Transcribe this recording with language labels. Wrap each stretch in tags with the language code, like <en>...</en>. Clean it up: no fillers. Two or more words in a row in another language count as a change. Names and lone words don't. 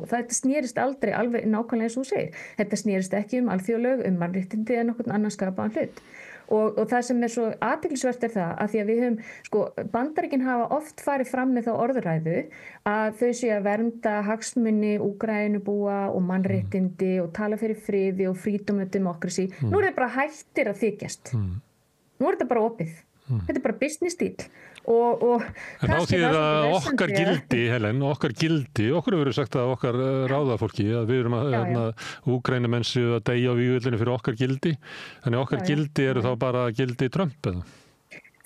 <is>Þetta snerist aldrei alveg nákvæmlega eins og þú segir. Þetta snerist ekki alþjóðalög, mannréttindi eða nokkurn annan skapaðan hlut. Og það sem svo athyglisvert það að því að við höfum, Bandaríkin hafa oft farið fram með þá orðræðu að þau séu að vernda hagsmuni Úkraínubúa og mannréttindi og tala fyrir friði og</is> <en>freedom and democracy.</en> <is>Nú þetta bara hættir að þykjast. Nú þetta bara opið. Þetta bara business stíl. En þá þýðir það okkar gildi, Helen, okkur hefur verið sagt að okkar ráðafólki að við erum að Úkraínumenn séu að deyja á vígvöldinu fyrir okkar gildi, þannig okkar gildi eru þá bara gildi Trump eða?</is>